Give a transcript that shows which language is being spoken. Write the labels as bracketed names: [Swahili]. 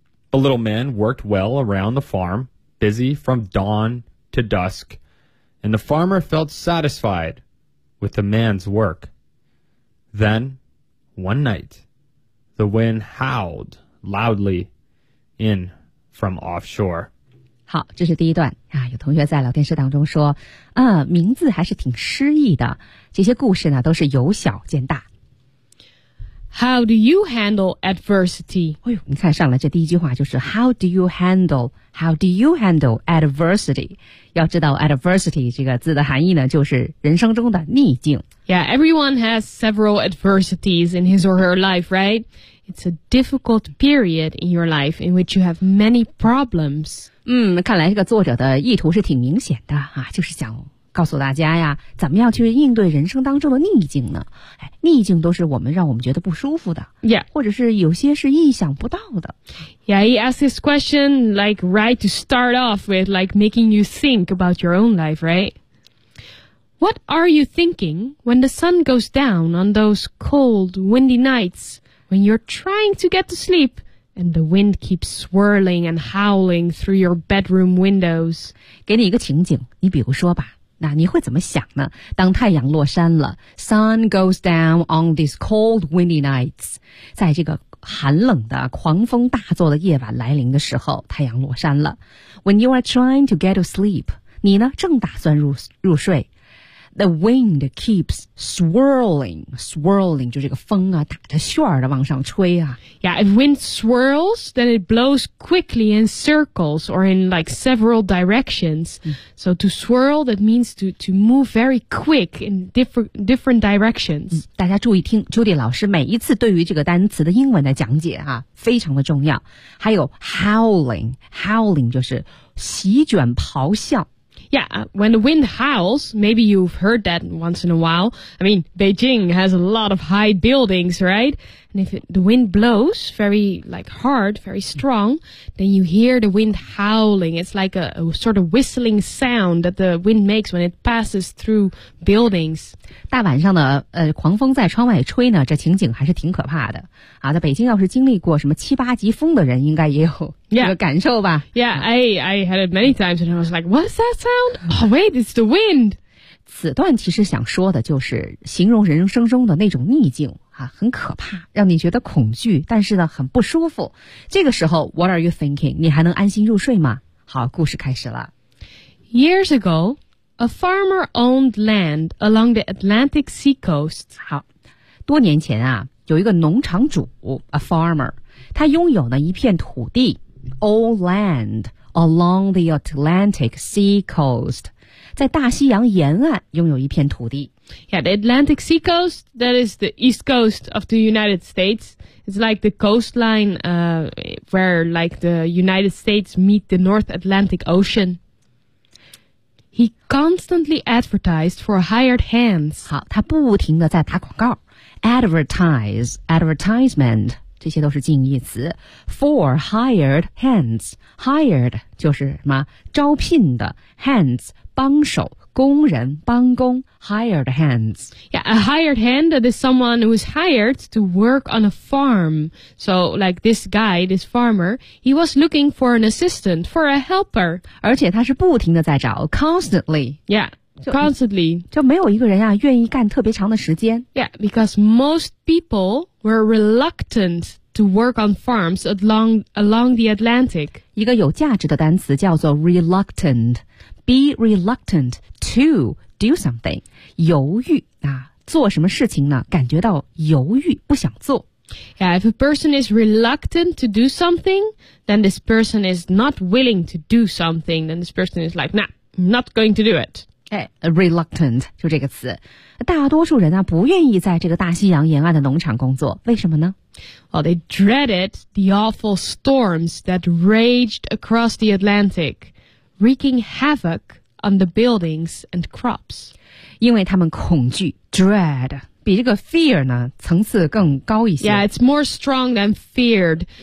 [English] The little man worked well around the farm, busy from dawn to dusk, and the farmer felt satisfied with the man's work. Then, one night, the wind howled loudly in from offshore. [Chinese] 好，这是第一段啊。有同学在聊天室当中说，名字还是挺诗意的。这些故事呢，都是由小见大。 [English] How do you handle adversity? [Chinese] 哎呦，你看上来这第一句话就是 [English] How do you handle adversity? [Chinese] 要知道 adversity 这个字的含义呢，就是人生中的逆境。 [English] Yeah, everyone has several adversities in his or her life, right? It's a difficult period in your life in which you have many problems. [Chinese] 看来这个作者的意图是挺明显的啊，就是想告诉大家呀，怎么样去应对人生当中的逆境呢？哎，逆境都是我们让我们觉得不舒服的 [English] ，Yeah， [Chinese] 或者是有些是意想不到的。 [English] Yeah, he asks this question like right to start off with, like making you think about your own life, right? What are you thinking when the sun goes down on those cold, windy nights when you're trying to get to sleep? And the wind keeps swirling and howling through your bedroom windows. [Chinese] 给你一个情景，你比如说吧，那你会怎么想呢？当太阳落山了 [English] ，sun goes down on these cold windy nights. [Chinese] 在这个寒冷的狂风大作的夜晚来临的时候，太阳落山了。 [English] When you are trying to get to sleep, [Chinese] 你呢正打算入睡。 [English] The wind keeps swirling, swirling, [Chinese] 就这个风啊打着旋的往上吹啊。 [English] Yeah, if wind swirls, then it blows quickly in circles or in like several directions. So to swirl, that means to move very quick in different directions. [Chinese] 大家注意听 Judy 老师每一次对于这个单词的英文的讲解啊，非常的重要。还有 howling, howling 就是席卷咆哮。 [English] Yeah, when the wind howls, maybe you've heard that once in a while. I mean, Beijing has a lot of high buildings, right? And if the wind blows very, like, hard, very strong, then you hear the wind howling. It's like a sort of whistling sound that the wind makes when it passes through buildings. [Chinese] 大晚上的狂风在窗外吹呢，这情景还是挺可怕的。啊，在北京要是经历过什么七八级风的人，应该也有这个感受吧。 [English] Yeah, I had it many times and I was like, what's that sound? Oh, wait, it's the wind. [Chinese] 此段其实想说的就是形容人生中的那种逆境啊，很可怕，让你觉得恐惧，但是呢很不舒服。这个时候 , [English] what are you thinking? [Chinese] 你还能安心入睡吗？好，故事开始了。 [English] Years ago, a farmer owned land along the Atlantic seacoast. [Chinese] 好，多年前啊，有一个农场主 ,a farmer, 他拥有呢一片土地 ,old land, [English] along the Atlantic seacoast. [Chinese] 在大西洋沿岸拥有一片土地。 [English] Yeah, the Atlantic Sea Coast, that is the east coast of the United States. It's like the coastline, where like the United States meet the North Atlantic Ocean. He constantly advertised for hired hands. [Chinese] 好，他不停地在打广告。Advertise, advertisement. 这些都是近义词 ,for hired hands, hired 就是什么招聘的 ,hands, 帮手工人帮工 ,hired hands. [English] Yeah, a hired hand, that is someone who is hired to work on a farm. So, like this guy, this farmer, he was looking for an assistant, for a helper. [Chinese] 而且他是不停地在找 ,constantly. [English] Yeah. Constantly. [Chinese] 就没有一个人啊愿意干特别长的时间。 [English] Yeah, because most people were reluctant to work on farms along the Atlantic. [Chinese] 一个有价值的单词叫做 reluctant. [English] Be reluctant to do something. [Chinese] 犹豫啊，做什么事情呢？感觉到犹豫，不想做。 [English] Yeah, if a person is reluctant to do something, then this person is not willing to do something. Then this person is like, nah, not going to do it. [Chinese] Reluctant, 就这个词。大多数人啊，不愿意在这个大西洋沿岸的农场工作，为什么呢？ [English] Well, they dreaded the awful storms that raged across the Atlantic, wreaking havoc on the buildings and crops. [Chinese] 因为他们恐惧 dread, 比这个 fear 呢层次更高一些。 [English] Yeah, it's more strong than feared.